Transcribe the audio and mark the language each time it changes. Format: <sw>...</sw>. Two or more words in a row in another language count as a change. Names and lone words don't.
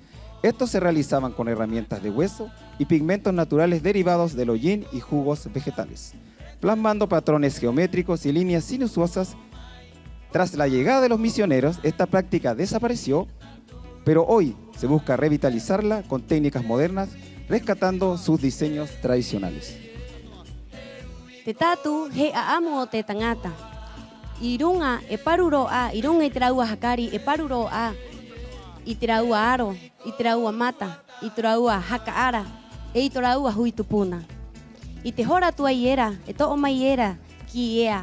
<es>Estos se realizaban con herramientas de hueso y pigmentos naturales derivados del hollín y jugos vegetales, plasmando patrones geométricos y líneas sinuosas. Tras la llegada de los misioneros, esta práctica desapareció, pero hoy se busca revitalizarla con técnicas modernas, rescatando sus diseños tradicionales.</es> <rap>Te tatu he aamu o te tangata. Irunga e paruro a, irunga i te raua hakari e paruro a, i te raua aro, i te raua mata, i te raua hakaara, e i te raua hui tupuna. I te hora tua iera, e to'o mai iera ki ea.</rap>